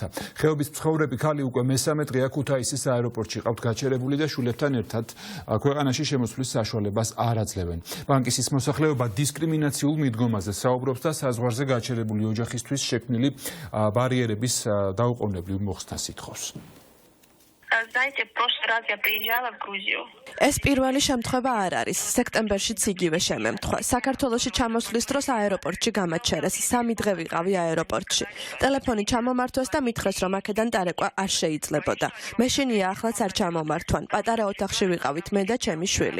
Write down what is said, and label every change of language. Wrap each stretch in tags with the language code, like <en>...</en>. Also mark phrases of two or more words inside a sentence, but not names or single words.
<ka>ხეობის მცხოვრები ქალი უკვე მესამე დღეა ქუთაისის აეროპორტში ყავთ გაჩერებული და შვილებთან ერთად ქვეყანაში შემოსვლის საშუალებას არ აძლევენ. პანკისის მოსახლეობა დისკრიმინაციულ მიდგომაზე საუბრობს და საზღვარზე გაჩერებული ოჯახისთვის შექმნილი ბარიერების დაუყოვნებლივ მოხსნას ითხოვს.</ka> <ru>Знаете, в прошлый раз я приезжала в Грузию.</ru> <ka>ეს პირველი შემთხვევა არ არის. სექტემბერშიც იგივე შემემთხვა. საქართველოში ჩამოსვლის დროს აეროპორტში გამაჩერეს. 3 დღე ვიყავი აეროპორტში. ტელეფონი ჩამომართვეს და მითხრეს, რომ აქედან დარეკვა არ შეიძლებოდა. მე შენია ახლაც არ ჩამომართვან. პატარა ოთახში ვიყავით მე და ჩემი შვილი.</ka>